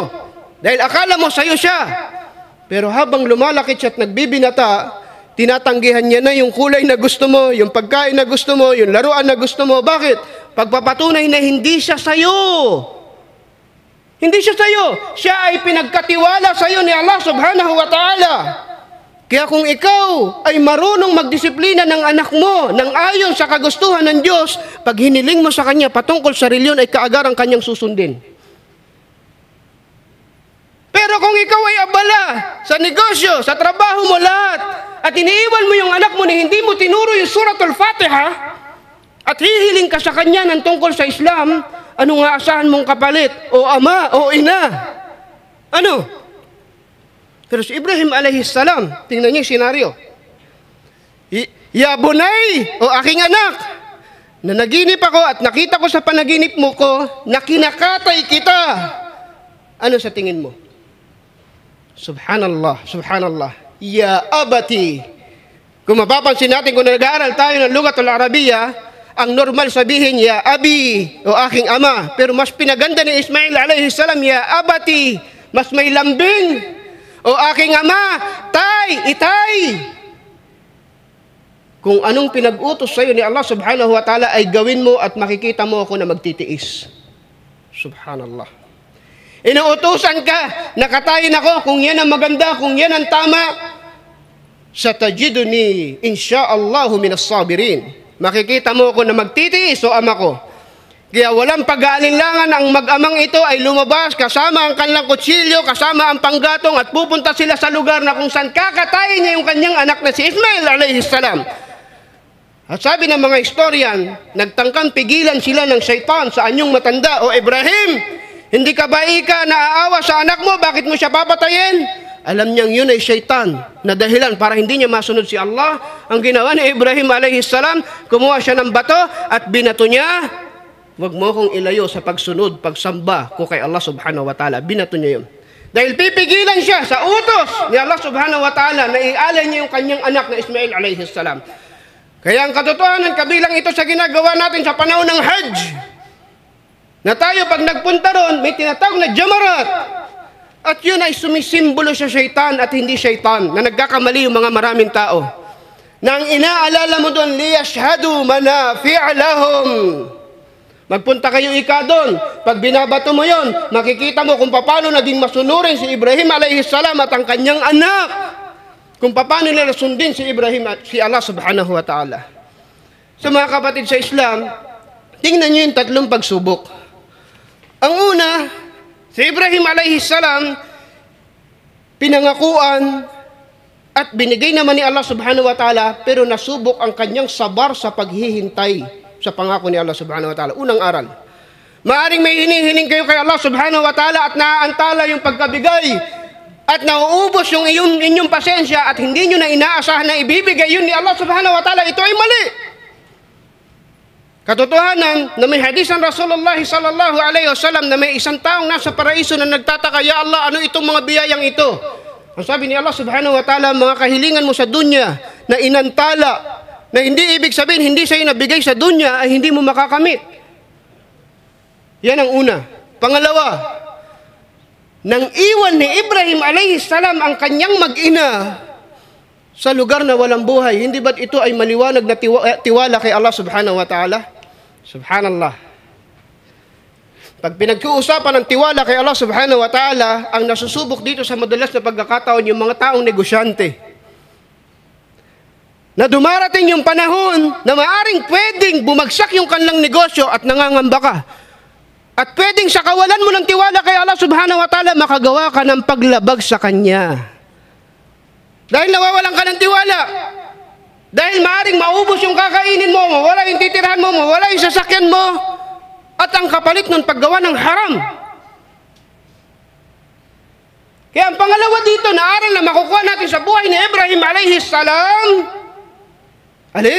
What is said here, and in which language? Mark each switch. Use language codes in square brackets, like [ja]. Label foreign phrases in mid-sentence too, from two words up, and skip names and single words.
[tl] Dahil akala mo sa'yo siya. Pero habang lumalaki siya at nagbibinata, tinatanggihan niya na yung kulay na gusto mo, yung pagkain na gusto mo, yung laruan na gusto mo. Bakit? Pagpapatunay na hindi siya sa'yo. Hindi siya sa'yo. Siya ay pinagkatiwala sa'yo ni Allah [ar] سبحانه وتعالى. [tl] Kaya kung ikaw ay marunong magdisiplina ng anak mo nang ayon sa kagustuhan ng Diyos, pag hiniling mo sa kanya patungkol sa reliyon, ay kaagarang kanyang susundin. Pero kung ikaw ay abala sa negosyo, sa trabaho mo, lahat, at iniiwan mo yung anak mo na hindi mo tinuro yung suratul Fatiha, at hihiling ka sa kanya ng tungkol sa Islam, ano nga asahan mong kapalit? O ama, o ina? Ano? Pero si Ibrahim [ar] عليه السلام, [tl] tingnan niyo yung senaryo. [ar] يا بني, [tl] o aking anak, na naginip ako at nakita ko sa panaginip mo ko na kinakatay kita. Ano sa tingin mo? [ar] سبحان الله، سبحان الله. يا أبت. [tl] Kung mapapansin natin, kung nag-aaral tayo ng [ar] لغة العربية, [tl] ang normal sabihin, [ar] يا أبي, [tl] o aking ama. Pero mas pinaganda ni Ismail [ar] عليه السلام يا أبت. [tl] Mas may lambing. O aking ama, tay, itay. Kung anong pinag-utos sa'yo ni Allah [ar] سبحانه وتعالى [tl] ay gawin mo, at makikita mo ako na magtitiis. Subhanallah. Inuutusan ka, nakatayin ako, kung yan ang maganda, kung yan ang tama, [ar] ستجدني إن شاء الله من الصابرين. [tl] Makikita mo ako na magtitiis, o ama ko. Kaya walang pag-aalinlangan ang mag-amang ito ay lumabas kasama ang kanilang kutsilyo, kasama ang panggatong, at pupunta sila sa lugar na kung saan kakatayin niya yung kanyang anak na si Ismail [ar] عليه السلام. [tl] At sabi ng mga historian, nagtangkang pigilan sila ng syaitan sa anyong matanda, o Ibrahim, hindi ka ba naaawa sa anak mo? Bakit mo siya papatayin? Alam niyang yun ay syaitan na dahilan para hindi niya masunod si Allah. Ang ginawa ni Ibrahim [ar] عليه السلام, [tl] kumuha siya ng bato at binato niya. Huwag mo kong ilayo sa pagsunod, pagsamba ko kay Allah [ar] سبحانه وتعالى. [tl] Binato niya yun. Dahil pipigilan siya sa utos ni Allah [ar] سبحانه وتعالى [tl] na ialay niya yung kanyang anak na Ismail [ar] عليه السلام. [tl] Kaya ang katotohanan, kabilang ito sa ginagawa natin sa panahon ng Hajj, na tayo pag nagpunta ron, may tinatawag na jamarat. At yun ay sumisimbolo sa syaitan at hindi syaitan, na nagkakamali yung mga maraming tao. Nang inaalala mo doon, [ar] ليشهدوا منافع لهم. [tl] Magpunta kayo doon. Pag binabato mo yon, makikita mo kung paano naging masunurin si Ibrahim [ar] عليه السلام [tl] at ang kanyang anak. Kung paano nila sundin si Ibrahim at si Allah [ar] سبحانه وتعالى. [tl] So mga kapatid sa Islam, tingnan nyo yung tatlong pagsubok. Ang una, si Ibrahim [ar] عليه السلام, [tl] pinangakuan at binigay naman ni Allah [ar] سبحانه وتعالى, [tl] pero nasubok ang kanyang sabar sa paghihintay sa pangako ni Allah [ar] سبحانه وتعالى. [tl] Unang aral. Maaring may hinihiling kayo kay Allah [ar] سبحانه وتعالى [tl] at naaantala yung pagkabigay at nauubos yung inyong pasensya at hindi nyo na inaasahan na ibibigay yun ni Allah [ar] سبحانه وتعالى. [tl] Ito ay mali. Katotohanan na may hadis ng Rasulullah [ar] صلى الله عليه وسلم [tl] na may isang taong nasa paraiso na nagtataka, [ar] يا الله, [tl] ano itong mga biyayang ito? Ang sabi ni Allah [ar] سبحانه وتعالى, [tl] mga kahilingan mo sa dunya na inantala, na hindi ibig sabihin, hindi sa'yo nabigay sa dunya ay hindi mo makakamit. Yan ang una. Pangalawa, nang iwan ni Ibrahim [ar] عليه السلام [tl] ang kanyang mag-ina sa lugar na walang buhay, hindi ba't ito ay maliwanag na tiwala kay Allah [ar] سبحانه وتعالى? [tl] Subhanallah. Pag pinag-uusapan ng tiwala kay Allah [ar] سبحانه وتعالى, [tl] ang nasusubok dito sa madalas na pagkakataon yung mga taong negosyante. Na dumarating yung panahon na maaring pwedeng bumagsak yung kanilang negosyo at nangangamba ka. At pwedeng sa kawalan mo ng tiwala kay Allah [ar] سبحانه وتعالى, [tl] makagawa ka ng paglabag sa Kanya. Dahil nawawalan ka ng tiwala. Dahil maaring maubos yung kakainin mo, mawala yung titirahan mo, mawala yung sasakyan mo, at ang kapalit ng paggawa ng haram. Kaya ang pangalawa dito na aral na makukuha natin sa buhay ni Ibrahim [ar] عليه السلام, [tl] alin?